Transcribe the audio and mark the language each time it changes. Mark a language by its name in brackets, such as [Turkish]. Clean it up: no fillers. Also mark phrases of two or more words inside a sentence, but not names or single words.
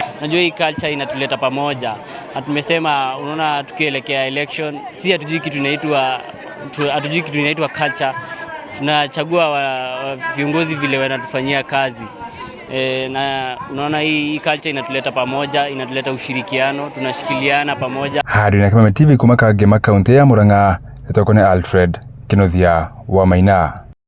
[Swahili] Najua hii culture inatuleta pamoja. Na tumesema unaona tukielekea election, si hatujui kitu inaitwa culture. Tunachagua viongozi vile wanatufanyia kazi. Na unaona hii culture inatuleta pamoja, inatuleta ushirikiano, tunashikiliana pamoja. [Kikuyu] Hari na Kameme TV kuma Kangema kaunti ya Murang'a, nitoko ni Alfred Kinothia wa Maina.